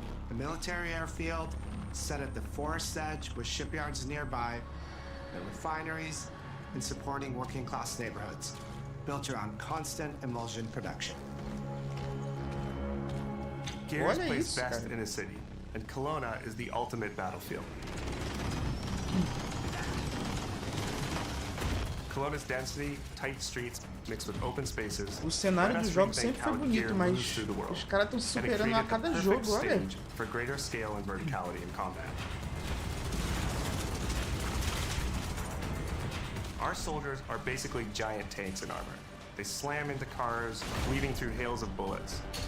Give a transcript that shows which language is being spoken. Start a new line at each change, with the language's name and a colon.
English: The military airfield, set at the forest edge with shipyards nearby, the refineries, and supporting working-class neighborhoods, built around constant emulsion production. Gears plays best in a city, and Kelowna is the ultimate battlefield. Kelowna's density, tight streets, mixed with open spaces.
Portuguese: O cenário dos jogos sempre foi bonito, mas os caras estão se superando a cada jogo, olha.
English: For greater scale and verticality in combat. Our soldiers are basically giant tanks in armor. They slam into cars, weaving through hails of bullets.